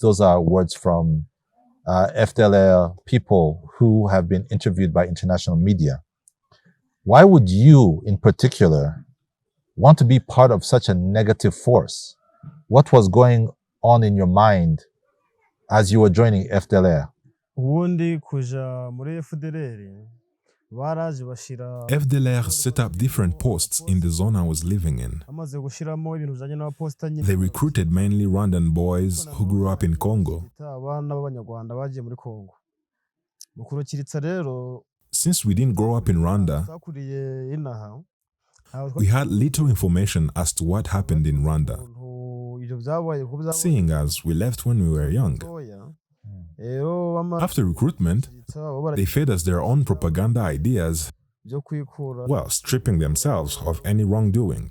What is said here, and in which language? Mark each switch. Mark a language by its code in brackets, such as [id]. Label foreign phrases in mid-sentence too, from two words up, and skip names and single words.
[en] Those are words from FDLR people who have been interviewed by international media. Why would you, in particular, want to be part of such a negative force? What was going on in your mind as you were joining FDLR? [rw] Ubundi kuja muri FDLR baraje bashira [en] FDLR set up different posts in the zone I was living in. [rw] amaze gushiramo ibintu bijanye n'abaposta nyine [en] They recruited mainly Rwandan boys who grew up in Congo. [rw] abana b'abanyarwanda bagiye muri Congo mukurukiritsa rero. [en] Since we didn't grow up in Rwanda, [rw] twakuriye inaha [en] we had little information as to what happened in Rwanda, seeing as we left when we were young. After recruitment, they fed us their own propaganda ideas while stripping themselves of any wrongdoing.